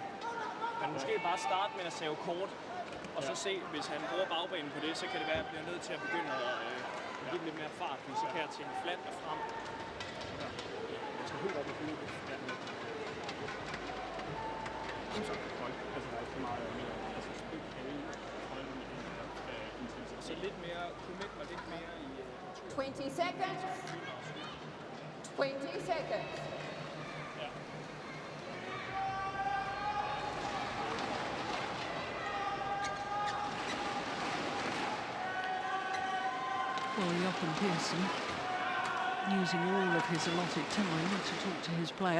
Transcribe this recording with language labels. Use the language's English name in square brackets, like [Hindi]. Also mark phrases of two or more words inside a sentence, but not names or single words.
[Danish] Men måske bare starte med at save kort, og så se, hvis han bruger bagbanen på det, så kan det være, at jeg bliver nødt til at begynde at give lidt mere fart, fordi så kan jeg tænke fladt og frem. Jeg skal helt op i hovedet. Altså, der er ikke så meget mere. Altså, spil kan ikke holde med intensitet. Så lidt mere, commit mig lidt mere i [English] 20 seconds. 20 seconds. Well, Jochen Pearson using all of his allotted time to talk to his player.